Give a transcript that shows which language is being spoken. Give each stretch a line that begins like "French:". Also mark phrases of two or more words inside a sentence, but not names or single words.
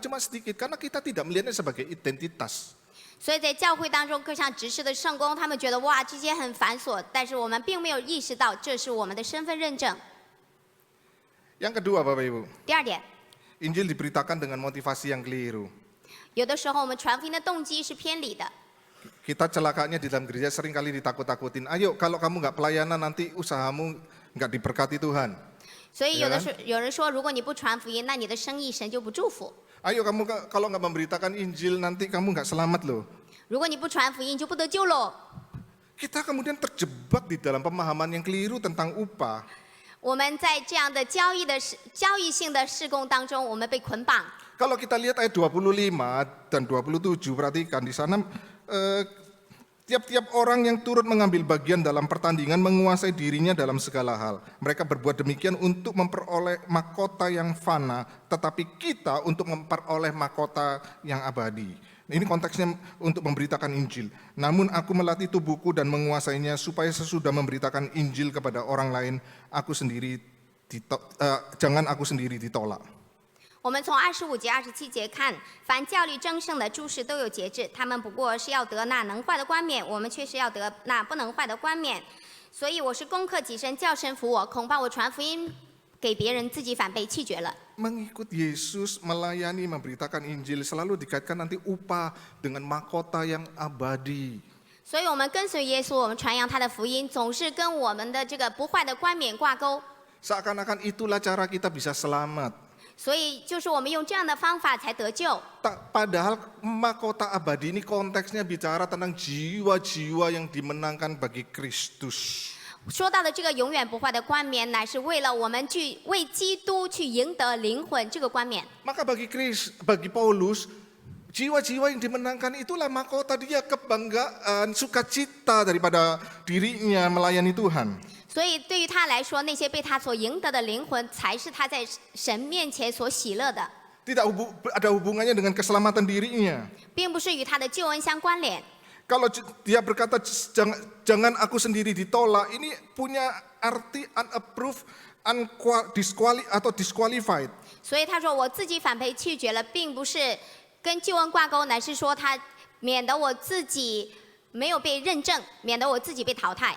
Indonesian: Cuma sedikit, karena kita tidak melihatnya sebagai identitas.
Chinese: 所以在教会当中，各项执事的圣工，他们觉得哇，这些很繁琐，但是我们并没有意识到这是我们的身份认证。
Indonesian: Yang kedua, Bapak Ibu,
Chinese: 第二点，
Indonesian: Injil diberitakan dengan motivasi yang keliru.
Chinese: 有的时候我们传福音的动机是偏离的。
Indonesian: Kita celakanya di dalam gereja sering kali ditakut-takutin. Ayo kalau kamu nggak pelayanan nanti usahamu nggak diberkati Tuhan.
Chinese: 所以有人说，如果你不传福音，那你的生意神就不祝福。
Indonesian: Ayo kamu kalau nggak memberitakan Injil nanti kamu nggak selamat loh.
Chinese: 如果你不传福音，就不得救喽。
Indonesian: Kita kemudian terjebak di dalam pemahaman yang keliru tentang upah.
Chinese: 我们在这样的交易性的事工当中，我们被捆绑。
Indonesian: Kalau kita lihat ayat 25 dan 27, perhatikan di sana tiap-tiap orang yang turut mengambil bagian dalam pertandingan menguasai dirinya dalam segala hal. Mereka berbuat demikian untuk memperoleh mahkota yang fana, tetapi kita untuk memperoleh mahkota yang abadi. Ini konteksnya untuk memberitakan Injil. Namun aku melatih tubuhku dan menguasainya supaya sesudah memberitakan Injil kepada orang lain, jangan aku sendiri ditolak.
Chinese: 我们从25节、27节看，凡教力争胜的诸事都有节制，他们不过是要得那能坏的冠冕，我们却是要得那不能坏的冠冕。所以我是攻克己身，叫神服我，恐怕我传福音给别人，自己反被弃绝了。
Indonesian: Mengikut Yesus, melayani, memberitakan Injil selalu dikaitkan nanti upah dengan mahkota yang abadi.
Chinese: 所以我们跟随耶稣，我们传扬他的福音，总是跟我们的这个不坏的冠冕挂钩。
Indonesian: Seakan-akan itulah cara kita bisa selamat.
Chinese: 所以就是我们用这样的方法才得救。
Indonesian: Padahal mahkota abadi ini konteksnya bicara tentang jiwa-jiwa yang dimenangkan bagi Kristus.
Chinese: 说到的这个永远不坏的冠冕，乃是为了我们去为基督去赢得灵魂这个冠冕。
Indonesian: Maka bagi Paulus, jiwa-jiwa yang dimenangkan itulah mahkota dia, kebanggaan, sukacita daripada dirinya melayani Tuhan.
Chinese: 所以对于他来说，那些被他所赢得的灵魂，才是他在神面前所喜乐的，
Indonesian: Tidak ada hubungannya dengan keselamatan dirinya.
Chinese: 并不是与他的救恩相关联。
Indonesian: Kalau dia berkata jangan aku sendiri ditolak, ini punya arti
English: unapproved, disqualified.
Chinese: 所以他说我自己反被弃绝了，并不是跟救恩挂钩，乃是说他免得我自己没有被认证，免得我自己被淘汰。